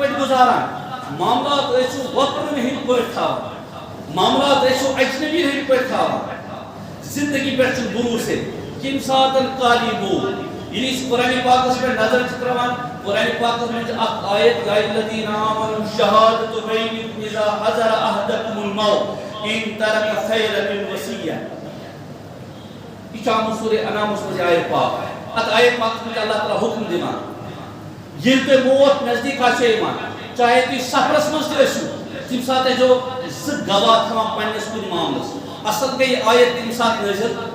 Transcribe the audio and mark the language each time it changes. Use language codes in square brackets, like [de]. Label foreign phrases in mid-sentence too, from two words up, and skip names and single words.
[ks] پٲٹھۍ گُزاران معاملات ٲسِو وۄپرَن ہٕنٛدۍ پٲٹھۍ تھاوان معاملات ٲسِو اجنبی ہٕنٛدۍ پٲٹھۍ تھاوان زندگی پٮ۪ٹھ چھُنہٕ بروسے کَمہِ ساتہٕ کر یی بول ییٚلہِ أسۍ قرآنِ پاکَس پٮ۪ٹھ نظر چھِ ترٛاوان قرآنِ پاکَس منٛز چھِ اکھ آیت [ar] یا الذیٖنَ آمَنُوا شہادۃ بینکم اذا حضر احدکم الموت ان ترک خیرا الوصیہ [ks] یہ چھُ آمُت سورہ انعامَس منٛز یہِ آیت پاک اتھ آیت پاکَس منٛز چھُ اللہ تعالیٰ حُکم دِوان ییٚلہِ تۄہہِ موت نزدیٖک آسیو یِوان چاہے تُہۍ سفرس منٛز تہِ ٲسِو تَمہِ ساتہٕ ٲسۍزیو زٕ گواہ تھاوان پنٛنِس کُنہِ معاملس اصل گٔے یہِ آیت تَمہِ ساتہٕ نٲزِل